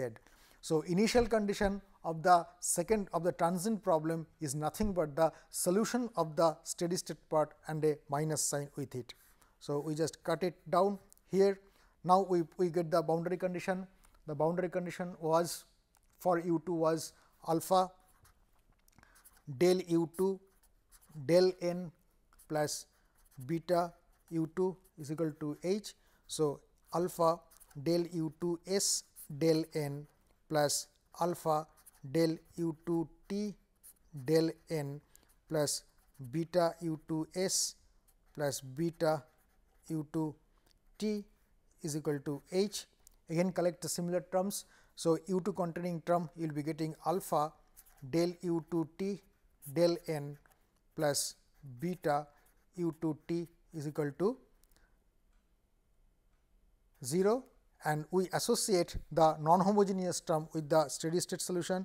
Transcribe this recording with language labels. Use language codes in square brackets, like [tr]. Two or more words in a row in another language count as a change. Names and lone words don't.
[en] So, initial condition of the transient problem is nothing but the solution of the steady state part and a minus sign with it. So, we just cut it down here. Now, we get the boundary condition. The boundary condition was for U2 was alpha del U2 del n plus beta U2 is equal to h. So, alpha del U2s del n plus alpha del U2t del n plus beta U2s plus beta U2t is equal to h. Again, collect the similar terms. So, U2 containing term you will be getting alpha del U2t del n plus beta U2t is equal to 0, and we associate the non-homogeneous term with the steady state solution.